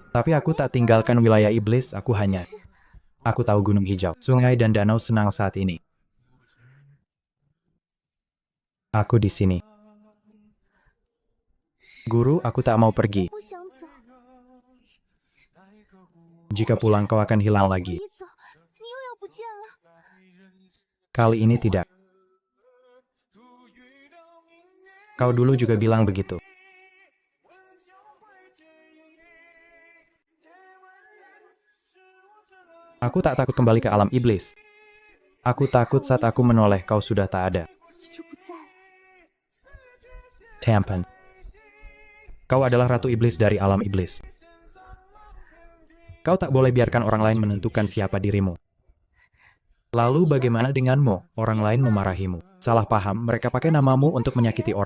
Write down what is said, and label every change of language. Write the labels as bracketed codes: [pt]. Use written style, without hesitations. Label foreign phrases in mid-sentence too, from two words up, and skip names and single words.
[id] Tapi aku tak tinggalkan wilayah iblis, aku tahu gunung hijau, sungai dan danau senang saat ini. Aku di sini. Guru, aku tak mau pergi. [zh] 不想走， [id] Jika pulang kau akan hilang [zh] 你 [id] lagi. [zh] 走，你又要不见了。 [id] Kali ini tidak. Kau dulu juga bilang begitu. Aku tak takut kembali ke alam iblis. Aku takut saat aku menoleh kau sudah tak ada. [zh] 你就不在了。 [id] Tampan. Kau adalah ratu iblis dari alam iblis. Kau tak boleh biarkan orang lain menentukan siapa dirimu. Lalu bagaimana denganmu? Orang lain memarahimu. Salah paham, mereka pakai namamu untuk menyakiti orang.